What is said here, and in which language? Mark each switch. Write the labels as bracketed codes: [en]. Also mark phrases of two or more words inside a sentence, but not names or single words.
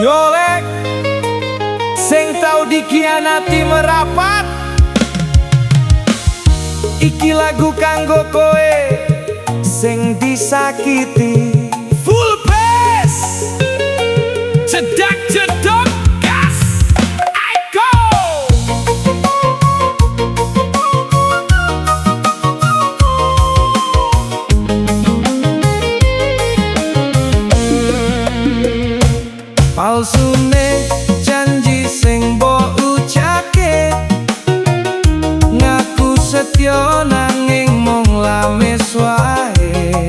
[jv] golek sing tau dikhianati merapat. Iki lagu kanggo kowe sing disakiti. [en] Full bass, [jv] Cedak jedok gas. [en] I go. [jv] palsune janji sing mbok ucapke, ngaku setya nanging mung lamis wae.